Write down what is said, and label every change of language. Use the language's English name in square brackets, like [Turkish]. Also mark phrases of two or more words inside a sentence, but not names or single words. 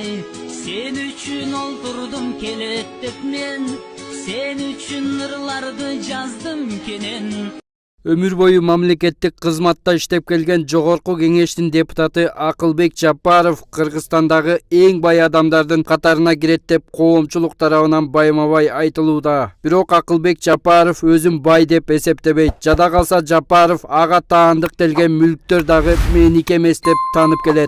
[Kyrgyz] Сен үчүн олтурдум келеттеп мен, сен үчүн ырларды жаздым кенен. Өмүр бою мамлекеттик кызматта иштеп келген Жогорку Кеңештин депутаты Акылбек Жапаров Кыргызстандагы эң бай адамдардын катарына кирет деп коомчулук тарабынан байма-бай айтылууда. Бирок Акылбек Жапаров өзүн бай деп эсептебейт. Жада калса Жапаров ага таандык делген мүлктөр дагы меники эмес деп таанып келет.